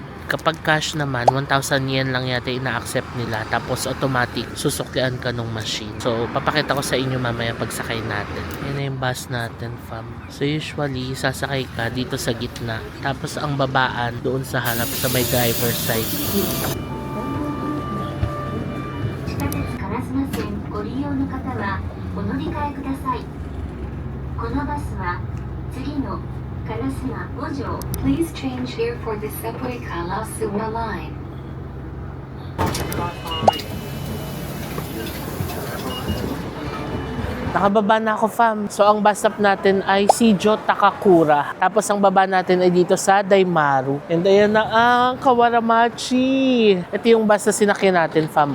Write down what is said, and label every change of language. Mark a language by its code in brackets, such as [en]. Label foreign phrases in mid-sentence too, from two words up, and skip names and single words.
[tl] Kapag cash naman, 1,000 yen lang yata ina-accept nila. Tapos, automatic, susuklian ka nung machine. So, papakita ko sa inyo mamaya pagsakay natin. Ayan na yung bus natin, fam. So, usually, sasakay ka dito sa gitna. Tapos, ang babaan doon sa harap sa may [en] driver's side. [ja] 地下鉄烏丸線ご利用の方はお乗り換えください。このバスは次の烏丸五条 [en] Please change here for the subway Karasuwa line. [tl] Nakababa na ako, fam. So, ang bus stop natin ay Shijo Takakura. Tapos, ang baba natin ay dito sa Daimaru. And ayan na ang Kawaramachi. Ito yung bus na sinakyan natin, fam.